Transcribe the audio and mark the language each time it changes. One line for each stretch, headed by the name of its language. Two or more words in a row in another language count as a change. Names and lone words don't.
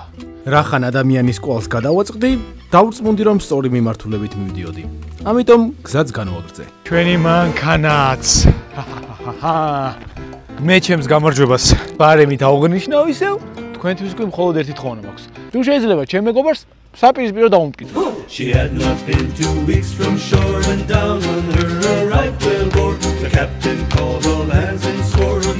Georgian: რახან ადამიანის კვალს გადავაწყდი, დავწმუნდი რომ სწორი მიმართულებით მივდიოდი. ამიტომ გზაც განვაგრძე. ჩვენი მანქანაც. მე ჩემს გამარჯვებას ბარემი დაუღნიშნავ ისევ, თქვენთვის კი მხოლოდ ერთი თხოვნა მაქვს. თუ შეიძლება ჩემ მეგობარს საპირისპირო დავუმტკიცო.
English: She had not been 2 weeks from shore when down on her a right whale bore. The captain called all hands and swore